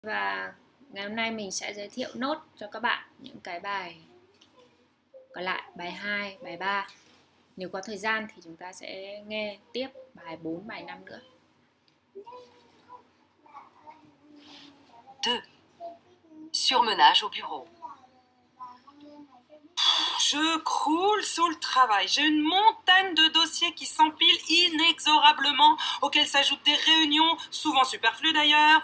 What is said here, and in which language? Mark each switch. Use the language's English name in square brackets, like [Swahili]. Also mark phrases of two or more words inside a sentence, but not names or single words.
[Vietnamese] Và ngày hôm nay mình sẽ giới thiệu nốt cho các bạn những cái bài còn lại, bài 2, bài 3. Nếu có thời gian thì chúng ta sẽ nghe tiếp bài 4, bài 5 nữa. 2. [French] Surmenage au bureau. Je croule sous le travail. J'ai une montagne de dossiers qui s'empilent inexorablement, auxquels s'ajoutent des réunions, souvent superflues d'ailleurs.